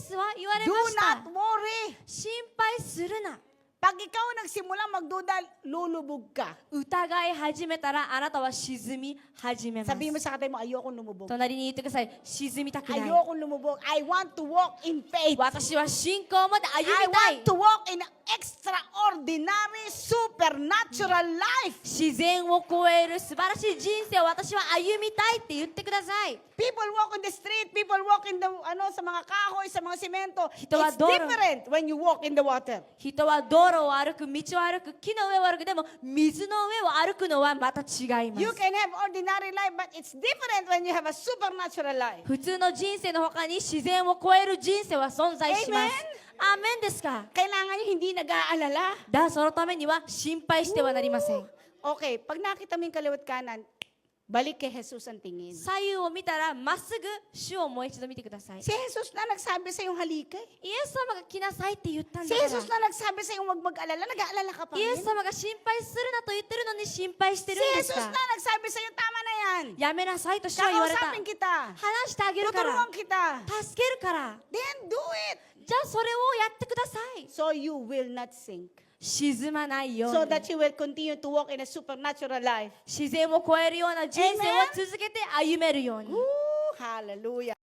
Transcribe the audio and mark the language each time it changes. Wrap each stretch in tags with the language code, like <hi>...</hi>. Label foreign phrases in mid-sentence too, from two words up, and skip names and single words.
<ja>エスは言われ</ja> <en>do</en> <ja>ました。</ja> <en>not worry.</en> <ja>心配するな。</ja> <tl>Pag ikaw nagsimula magduda, lulubog ka.</tl> <ja>疑い始めたらあなたは沈み始めます。</ja> <tl>Sabihin mo sa katabi mo, ayoko lumubog.</tl> <ja>隣に言ってください。沈みたくない。</ja> <tl>Ayoko lumubog.</tl> <en>I want to walk in faith.</en> <ja>私は信仰まで歩</ja> <en>I</en> <ja>みたい</ja> <en>want。to walk in an extraordinary, supernatural life.</en> <ja>自然を超える素晴らしい人生を私は歩みたいって言ってください。</ja> <en>People walk on the street, people walk in the,</en> <tl>sa mga kahoy, sa mga semento. Ito</tl> <en>It's adoro. different when you walk in the water.</en> <ja>人は道路を歩く、道を歩く、木の上を歩く、でも水の上を歩くのはまた違いま</ja> <en>You</en> <ja>す。</ja> <en>can have ordinary life, but it's different when you have a supernatural life.</en> <ja>普通の人生の他に自然を超える人生は存在します。アーメンですか？</ja> <tl>Kailangan nyo hindi nag-aalala.</tl> <ja>だ、そのためには心配してはなりません。</ja> <tl>Okay, pag nakita mo yung kaliwat kanan, balik kay Jesus ang tingin.</tl> <ja>左右を見たらまっすぐ主をもう一度見てください。</ja> <tl>Si Jesus na nagsabi sa yung halika.</tl> <ja>イエス様が来なさいって言ったん</ja> <tl>Si</tl> <ja>だから。</ja> <tl>Jesus na nagsabi sa yung huwag mag-alala. Nag-aalala ka pa</tl> <ja>イ</ja> <tl>rin.</tl> <ja>エス様が心配するなと言ってるのに心配して</ja> <tl>Si</tl> <ja>るんです</ja> <tl>Jesus</tl> <ja>か？</ja> <tl>na nagsabi sa yung tama na yan.</tl> <ja>やめなさいと主は言われた。</ja> <tl>Kakausapin kita.</tl> <ja>話してあげるから</ja> <tl>Tutulungan kita.</tl> <ja>助けるから</ja> <en>Then do it.</en> <ja>じゃあそれをやってください。</ja> <en>So you will not sink.</en> <ja>沈まないよう</ja> <en>So</en> <ja>に</ja> <en>that you will continue to walk in a supernatural life.</en> <ja>自然を超えるような人生を続けて歩めるように Woo!</ja> <en>Hallelujah.</en>